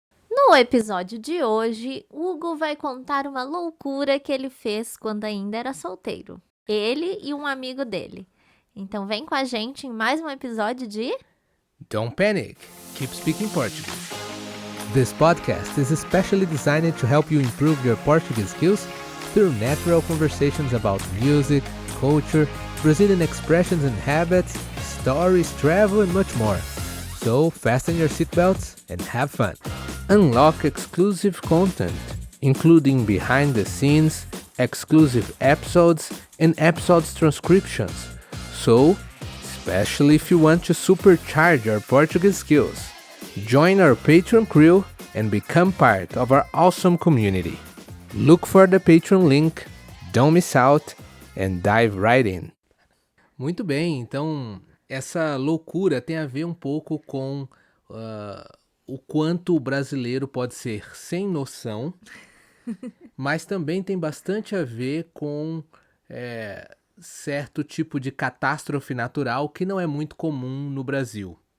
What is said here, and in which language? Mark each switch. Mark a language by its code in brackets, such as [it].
[pt] No episódio de hoje, Hugo vai contar uma loucura que ele fez quando ainda era solteiro. Ele e um amigo dele. Então vem com a gente em mais um episódio de... [en] Don't panic. Keep speaking Portuguese. This podcast is especially designed to help you improve your Portuguese skills through natural conversations about music, culture, Brazilian expressions and habits, stories, travel, and much more. So fasten your seatbelts and have fun. Unlock exclusive content, including behind the scenes, exclusive episodes, and episodes transcriptions. So, especially if you want to supercharge your Portuguese skills, join our Patreon crew and become part of our awesome community. Look for the Patreon link, don't miss out, and dive right in. [pt] Muito bem, então essa loucura tem a ver um pouco com o quanto o brasileiro pode ser sem noção, mas também tem bastante a ver com certo tipo de catástrofe natural que não é muito comum no Brasil.